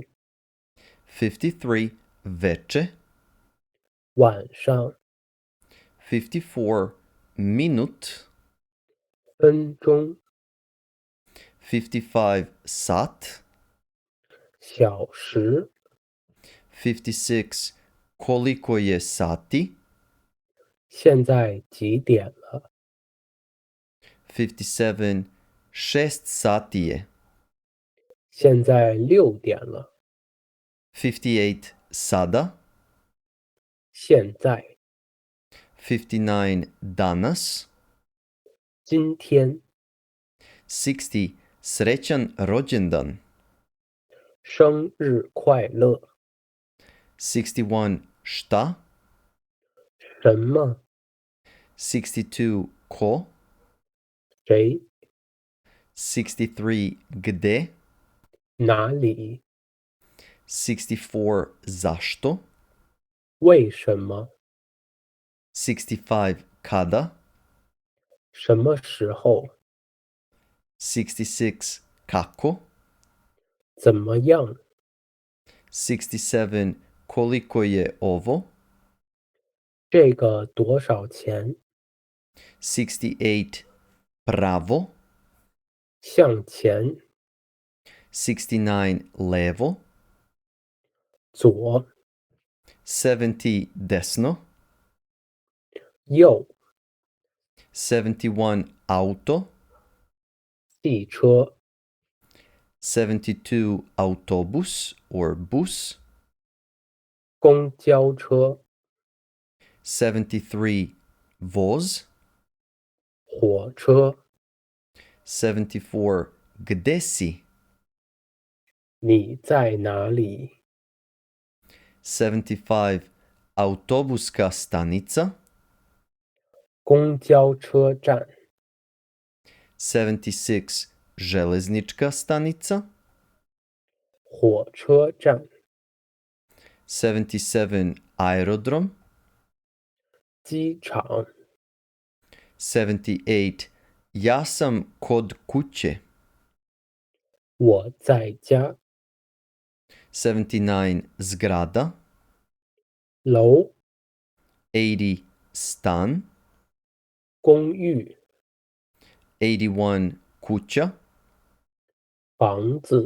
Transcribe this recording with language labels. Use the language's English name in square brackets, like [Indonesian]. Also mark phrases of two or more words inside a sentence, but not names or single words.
[Serbian] 53. Veče. [Chinese] 晚上。 [Serbian] 54. Minut. [Chinese] 分钟。 [Serbian] 55. Sat. [Chinese] 小时。 [Serbian] 56. Koliko je sati? [Chinese] 现在几点了？ [Serbian] 57. 6 sati je. [Chinese] 现在6点了。 [Serbian] 58. Sada. [Chinese] 现在。 [Serbian] 59. Danas. [Chinese] 今天。 [Serbian] 60. Srećan rođendan. [Chinese] 生日快乐。 [Serbian] 61. Šta? [Chinese] 什么？ [Serbian] 62. Ko? [Chinese] 谁？ [Serbian] 63. Gde? [Chinese] 哪里？ [Serbian] 64. Zašto? [Chinese] 为什么？ [Serbian] 65. Kada? [Chinese] 什么时候？ [Serbian] 66. Kako? [Chinese] 怎么样？ [Serbian] 67. Koliko je ovo? [Chinese] 这个多少钱？ [Serbian] 68. Pravo. [Chinese] 向前。 [Serbian] 69. Levo. [Chinese] 左。 [Serbian] 70. Desno. [Chinese] 右。 [Serbian] 71. Auto. [Chinese] 汽车。 [Serbian] 72. Autobus or bus. [Chinese] 公交车。 [Serbian] 73. Voz. [Chinese] 火车。 [Serbian] 74. Gde si? [Chinese] 你在哪里？ [Serbian] 75. Autobuska stanica. [Chinese] 公交车站。 [Serbian] 76. Železnička stanica. [Chinese] 火车站。 [Serbian] 77. Aerodrom. [Chinese] 机场。 [Serbian] 78. Ja sam kod kuće. [Chinese] 我在家。 [Serbian] 79. Zgrada. [Chinese] 楼。 [Serbian] 80. Stan. [Chinese] 公寓。 [Serbian] 81. Kuća. [Chinese] 房子。